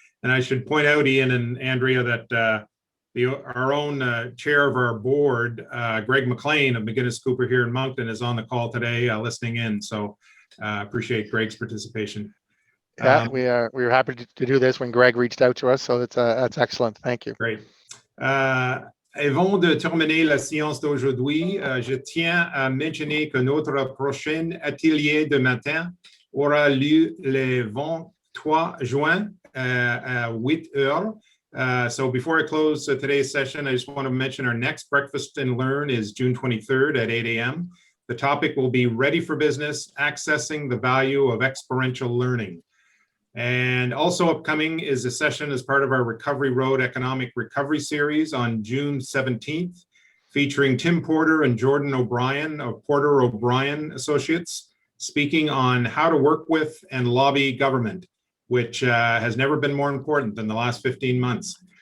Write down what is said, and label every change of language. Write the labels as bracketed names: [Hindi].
[English] And I should point out, Ian and Andrea, that our own chair of our board, Greg McLean of McGuinness Cooper here in Moncton, is on the call today listening in. So appreciate Greg's participation. Yeah, we were happy to do this when Greg reached out to us. So that's excellent. Thank you. Great. [French] Avant de terminer la séance d'aujourd'hui, je tiens à mentionner que notre prochain atelier de matin aura lieu le 23 juin à 8 heures. [English] So before I close today's session, I just want to mention our next Breakfast and Learn is June 23rd at 8 a.m. The topic will be Ready for Business, Accessing the Value of Experiential Learning. And also upcoming is a session as part of our Recovery Road Economic Recovery Series on June 17th, featuring Tim Porter and Jordan O'Brien of Porter O'Brien Associates, speaking on how to work with and lobby government, which has never been more important than the last 15 months.